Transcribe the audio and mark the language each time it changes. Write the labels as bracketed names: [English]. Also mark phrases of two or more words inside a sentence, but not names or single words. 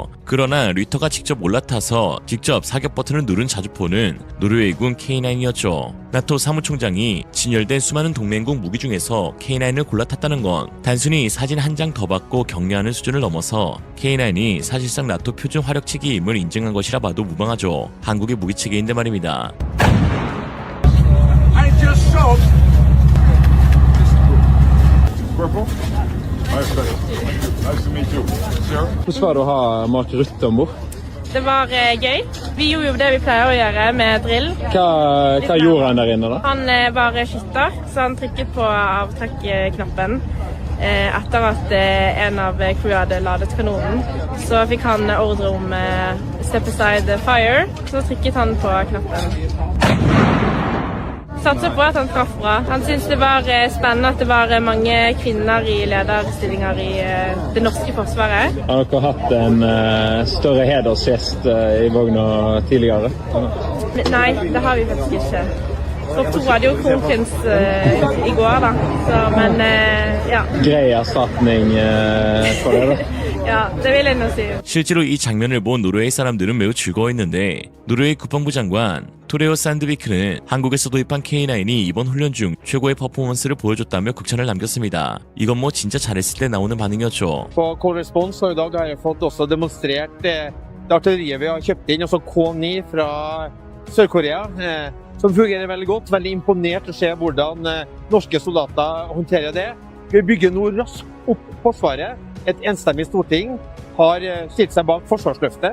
[Korean] 그러나 리터가 직접 올라타서 직접 사격 버튼을 누른 자주포는 노르웨이군 K9이었죠. 나토 사무총장이 진열된 수많은 동맹국 무기 중에서 K9을 골라 탔다는 건 단순히 사진 한 장 더 받고 격려하는 수준을 넘어서 K9이 사실상 나토 표준 화력체계임을 인증한 것이라 봐도 무방하죠. 한국의 무기체계인데 말입니다. [Norwegian] Hvordan var det å ha Mark Rutte om bord? Det var gøy. Vi gjorde jo det vi pleier å gjøre med drill. Hva gjorde han der inne, da? Han var skytter, så han trykket på avtrekknappen etter at en av crewet hadde ladet kanonen. Så fikk han ordre om [English] step aside fire, [Norwegian] så trykket han på knappen. Satser på at han traff bra. Han syntes det var spennende at det var mange kvinner i lederstillinger i det norske forsvaret. Har dere hatt en større hedersgjest i vogna tidligere? Nei, det har vi faktisk ikke. Tropp 2 hadde jo kronprins i går, da. Så, men ja. Grei erstatning for det, da? Ja, det vil jeg nå si. [Korean] 실제로 이 장면을 본 노르웨이 사람들은 매우 즐거워했는데 노르웨이 국방부 장관 토레오 산드비크는 한국에서 도입한 K9이 이번 훈련 중 최고의 퍼포먼스를 보여줬다며 극찬을 남겼습니다. 이건 진짜 잘했을 때 나오는 반응이었죠. [Norwegian] På Cold Response og i dag har jeg fått også demonstrert det artilleriet vi har kjøpt inn, altså K9 fra Sør-Korea, som fungerer veldig godt. Veldig imponert å se hvordan norske soldater håndterer det. Vi bygger nå raskt opp Forsvaret. Et enstemmig storting har stilt seg bak forsvarsløftet.